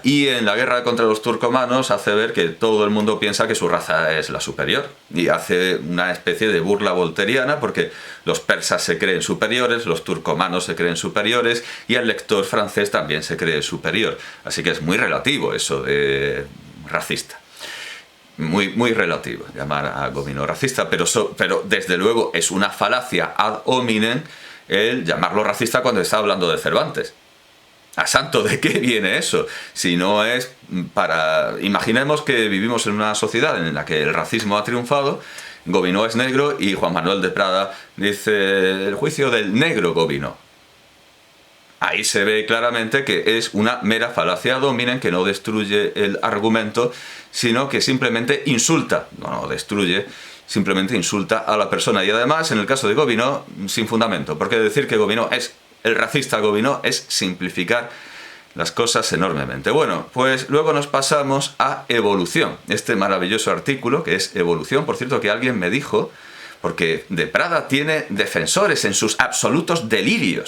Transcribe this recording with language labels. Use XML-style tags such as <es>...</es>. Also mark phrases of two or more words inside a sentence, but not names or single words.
<es>Y en la guerra contra los turcomanos hace ver que todo el mundo piensa que su raza es la superior, y hace una especie de burla volteriana, porque los persas se creen superiores, los turcomanos se creen superiores y el lector francés también se cree superior. Así que es muy relativo eso de racista. Muy relativo llamar a Gobineau racista, pero desde luego es una falacia</es> <la>ad hominem</la> <es>el llamarlo racista cuando está hablando de Cervantes. ¿A santo de qué viene eso? Si no es para... Imaginemos que vivimos en una sociedad en la que el racismo ha triunfado, Gobineau es negro y Juan Manuel de Prada dice el juicio del negro Gobineau. Ahí se ve claramente que es una mera falacia</es> <la>ad hominem</la> <es>que no destruye el argumento, sino que simplemente insulta, no destruye, simplemente insulta a la persona. Y además, en el caso de Gobineau, sin fundamento, porque decir que Gobineau es el racista Gobineau es simplificar las cosas enormemente. Bueno, pues luego nos pasamos a Evolución, este maravilloso artículo que es Evolución, por cierto, que alguien me dijo, porque de Prada tiene defensores en sus absolutos delirios.</es>